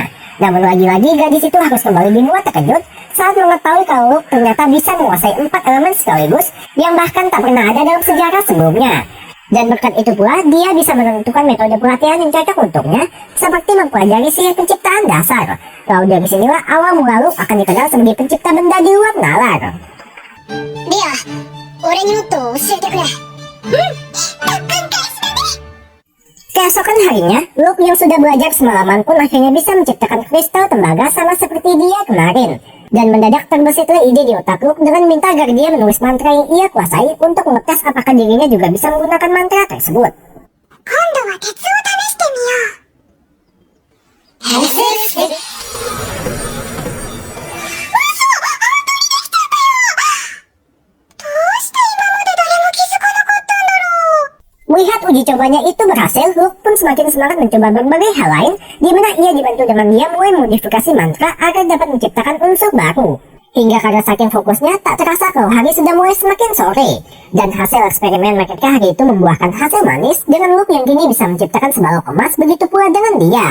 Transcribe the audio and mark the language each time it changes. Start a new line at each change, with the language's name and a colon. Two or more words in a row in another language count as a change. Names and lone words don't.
Indonesian: Namun lagi-lagi gadis itu harus kembali dibuat terkejut saat mengetahui kalau Luk ternyata bisa menguasai 4 elemen sekaligus yang bahkan tak pernah ada dalam sejarah sebelumnya. Dan berkat itu pula, dia bisa menentukan metode pelatihan yang cocok untuknya, seperti mempelajari sihir penciptaan dasar. Lalu dari sinilah awal mula Luke akan dikenal sebagai pencipta benda di luar nalar.
Japanese: リア、俺にもっと教えてくれ。
Indonesian: Keesokan harinya, Luke yang sudah belajar semalaman pun akhirnya bisa menciptakan kristal tembaga sama seperti dia kemarin. Dan mendadak terbesitlah ide di otak Luke dengan minta agar dia menulis mantra yang ia kuasai untuk mengetes apakah dirinya juga bisa menggunakan mantra tersebut.
Japanese: 今度は鉄を試してみよう。変身。どうして今まで誰も気づかなかったんだろう。
Indonesian: Melihat uji cobanya itu berhasil, Luke pun semakin semangat mencoba berbagai hal lain, di mana ia dibantu dengan dia mulai memodifikasi mantra agar dapat menciptakan unsur baru. Hingga karena saking fokusnya, tak terasa kalau hari sudah mulai semakin sore. Dan hasil eksperimen mereka hari itu membuahkan hasil manis, dengan Luke yang kini bisa menciptakan sebalok emas, begitu pula dengan dia.